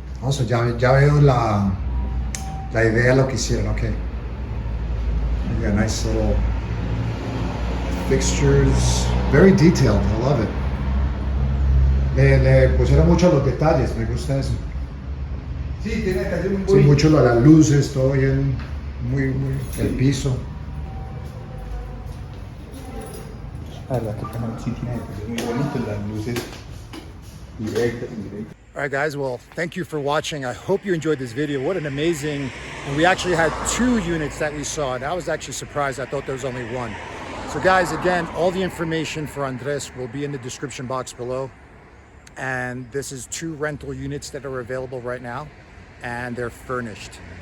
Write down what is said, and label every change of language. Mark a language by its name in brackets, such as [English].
[Spanish] Also, ya veo la idea de lo que hicieron, okay. [English] You got nice little fixtures, very detailed, I love it. [Spanish] Le pusieron mucho los detalles, me gusta eso. Sí, tiene detalles muy Sí, bonitos. mucho las luces, todo bien, muy, el piso. La verdad que sí tiene detalles muy bonitos, las luces directas, indirectas. [English] All right, guys, well, thank you for watching. I hope you enjoyed this video. What an amazing, and we actually had 2 units that we saw, and I was actually surprised. I thought there was only 1. So guys, again, all the information for Andres will be in the description box below. And this is 2 rental units that are available right now, and they're furnished.